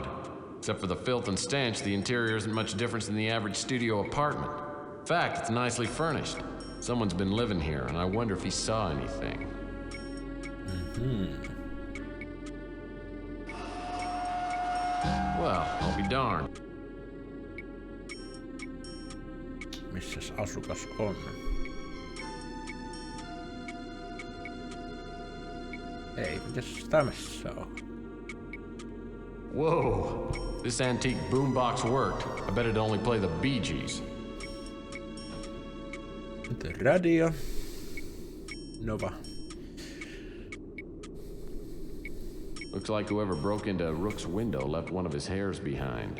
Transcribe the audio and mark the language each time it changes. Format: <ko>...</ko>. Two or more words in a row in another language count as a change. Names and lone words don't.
<en>Except for the filth and stench, the interior isn't much different than the average studio apartment. In fact, it's nicely furnished. Someone's been living here, and I wonder if he saw anything. Well, I'll be darned.</en> <fi>Missäs asukas on? Ei, mitäs tämässä on?</fi> <en>Whoa! This antique boombox worked. I bet it'd only play the Bee Gees. The radio. Nova. Looks like whoever broke into Rook's window left one of his hairs behind.</en>